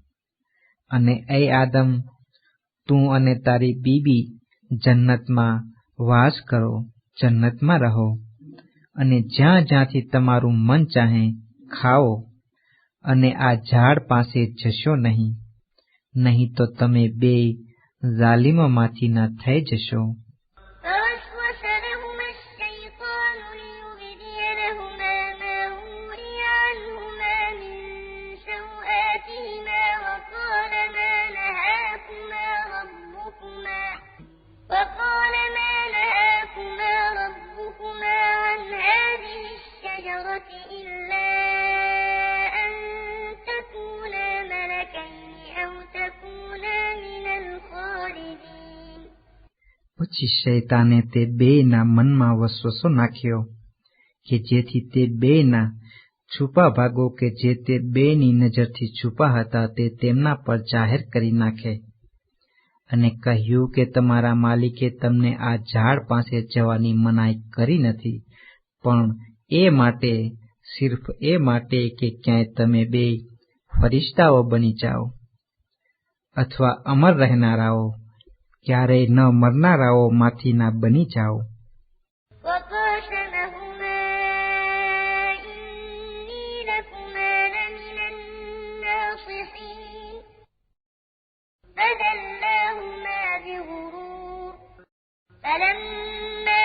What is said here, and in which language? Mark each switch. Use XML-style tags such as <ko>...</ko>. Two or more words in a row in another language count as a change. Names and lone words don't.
<gu>અને એ આદમ, તું અને તારી બીબી જન્નતમાં વાસ કરો, જન્નતમાં રહો, અને જ્યાં જ્યાંથી તમારું મન ચાહે ખાઓ, અને આ ઝાડ પાસે જશો નહીં, નહીં તો તમે બે ઝાલિમોમાંથી ના થઈ જશો.</gu> <ar>فوسوس لهما الشيطان ليبدي لهما ما وري عنهما من سوآتهما وقال ما نهاكما ربكما عن هذه الشجرة إلا أن تكونا ملكين أو تكونا من الخالدين.</ar> <gu>પછી શૈતાને તે બેયના મનમાં વસવસો નાખ્યો કે જેથી તે બેયના છુપા ભાગો કે જે તે બેયની નજરથી છુપા હતા તે તેમના પર જાહેર કરી નાખે, અને કહ્યું કે તમારા માલિકે તમને આ ઝાડ પાસે જવાની મનાઈ કરી નથી, પણ સિર્ફ એ માટે કે ક્યાંય તમે બે ફરિશ્તાઓ બની જાઓ, અથવા અમર રહેનારાઓ, ક્યારેય ન મરનારાઓ માંથી ના બની જાઓ.</gu> <ar>وقاسمهما إني لكما لمن الناصحين فدلاهما بغرور فلما</ar>